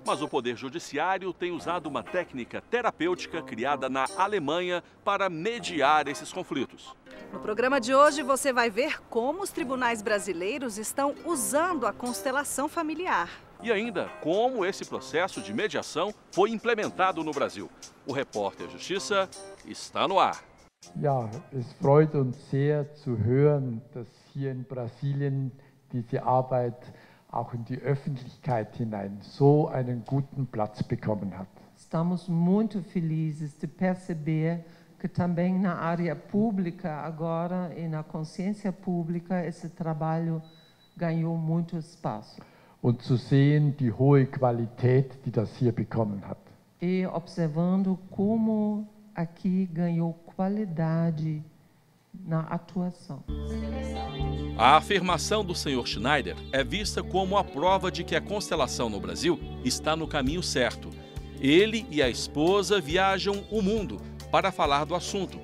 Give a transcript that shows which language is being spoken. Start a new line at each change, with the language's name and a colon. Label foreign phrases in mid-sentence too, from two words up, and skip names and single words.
Portuguese: Mas o Poder Judiciário tem usado uma técnica terapêutica criada na Alemanha para mediar esses conflitos. No programa de hoje você vai ver como os tribunais brasileiros estão usando a constelação familiar. E ainda, como esse processo de mediação foi implementado no Brasil. O Repórter Justiça está no ar.
German: Ja, es freut uns sehr zu hören, dass hier in Brasilien diese Arbeit auch in die Öffentlichkeit hinein so einen guten Platz bekommen hat.
Portuguese: Estamos muito felizes de perceber que também na área pública agora e na consciência pública esse trabalho ganhou muito espaço.
German: Und zu sehen die hohe Qualität, die das hier bekommen hat.
Portuguese: E observando como aqui ganhou qualidade na atuação. A afirmação do Sr. Schneider é vista como a prova de que a constelação no Brasil está no caminho certo. Ele e a esposa viajam o mundo para falar do assunto.